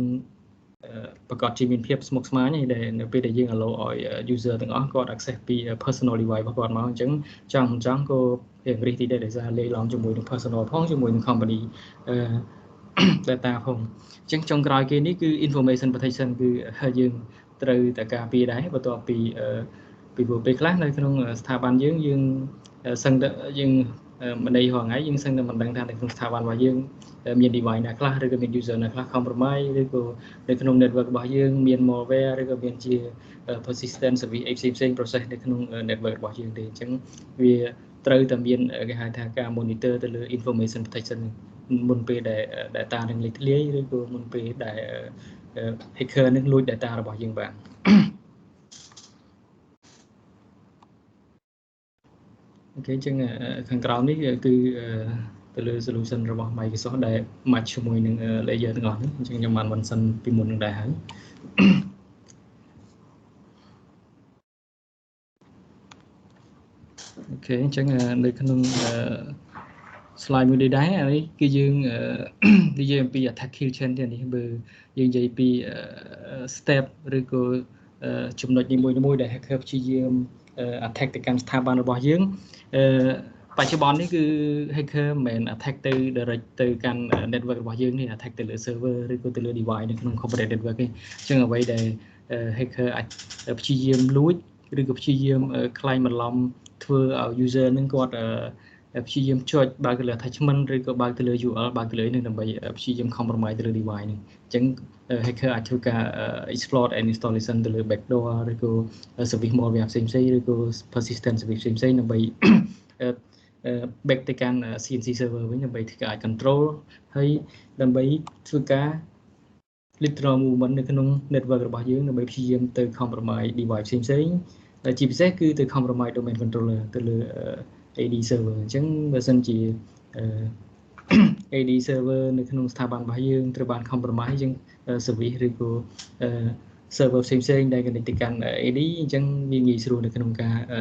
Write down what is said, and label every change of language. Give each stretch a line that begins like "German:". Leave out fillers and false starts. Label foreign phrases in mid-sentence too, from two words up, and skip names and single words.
Khmer: ប្រកាសជាមានភាពស្មុគស្មាញដែលនៅពេលដែលយើង allow ឲ្យ user ទាំងអស់គាត់ access ពី
English: personal device
Khmer: របស់គាត់មកអញ្ចឹងចង់មិនចង់ក៏រៀងរិះទីដែរដោយសារលេខ ឡំជាមួយនឹង personal ផងជាមួយនឹង
English: company data
Khmer: ផងអញ្ចឹងចុងក្រោយគេនេះគឺ
English: information protection
Khmer: គឺយើងត្រូវតែការពារដែរបន្ទាប់ពី ពេលខ្លះនៅក្នុងស្ថាប័នយើងសឹងតែយើងមិនន័យរាល់ថ្ងៃយើងសឹងតែមិនដឹងថានៅក្នុងស្ថាប័នរបស់យើងមាន device ណាខ្លះឬក៏មាន user ណាខ្លះ compromise ឬក៏នៅក្នុង network របស់យើងមាន malware ឬក៏មានជា
English: persistent service
Khmer: ផ្សេង process នៅក្នុង network របស់យើងទេអញ្ចឹងវាត្រូវតែមានគេហៅថាការ monitor ទៅលើ
English: information protection
Khmer: មុនពេលដែល data នឹងលេចធ្លាយឬក៏មុនពេលដែល hacker នឹងលួច data របស់យើងបាន អូខេអញ្ចឹងខាងក្រោមនេះគឺទៅលើ solution របស់ Microsoft ដែល match ជាមួយនឹង layer ទាំងអស់ហ្នឹងអញ្ចឹងខ្ញុំបានមិនសិនពីមុននឹងដែរហើយអូខេអញ្ចឹងនៅក្នុង slide មួយនេះដែរនេះគឺយើងនិយាយអំពី
English: attack kill chain
Khmer: ទៀតនេះបើយើងនិយាយពី step ឬក៏ចំណុចនីមួយៗដែល hacker ព្យាយាម attack ទៅកាន់ស្ថាប័នរបស់យើងបច្ចុប្បន្ននេះគឺ hacker មិនមែន attack ទៅ direct ទៅកាន់ network របស់យើងនេះ attack ទៅលើ server ឬក៏ទៅលើ device នៅក្នុង corporate network ទេអញ្ចឹងអ្វីដែល hacker អាចព្យាយាមលួចឬក៏ព្យាយាមក្លែងបន្លំធ្វើឲ្យ user នឹងគាត់ព្យាយាមចុច បើកទៅលើ attachment ឬក៏បើកទៅលើ URL បើកទៅលើនេះដើម្បីព្យាយាម compromise ទៅលើ device នេះអញ្ចឹង hacker អាចធ្វើការ
English: exploit and installation
Khmer: ទៅលើ backdoor ឬក៏
English: service malware
Khmer: ផ្សេងៗឬក៏
English: persistent service
Khmer: ផ្សេងៗដើម្បី back ទៅកាន់
English: CNC server
Khmer: វិញដើម្បីធ្វើការ control ហើយដើម្បីធ្វើការ
English: literal movement
Khmer: នៅក្នុង network របស់យើងដើម្បីព្យាយាមទៅ compromise device ផ្សេងៗជាពិសេសគឺទៅ compromise
English: domain controller
Khmer: ទៅលើ
English: AD server
Khmer: អញ្ចឹងបើសិនជា
English: AD server
Khmer: នៅក្នុងស្ថាប័នរបស់យើងត្រូវបាន compromise យើង service ឬក៏ server ផ្សេងៗដែល connect ទៅកាន់ AD អញ្ចឹងវាងាយស្រួលនៅក្នុងការ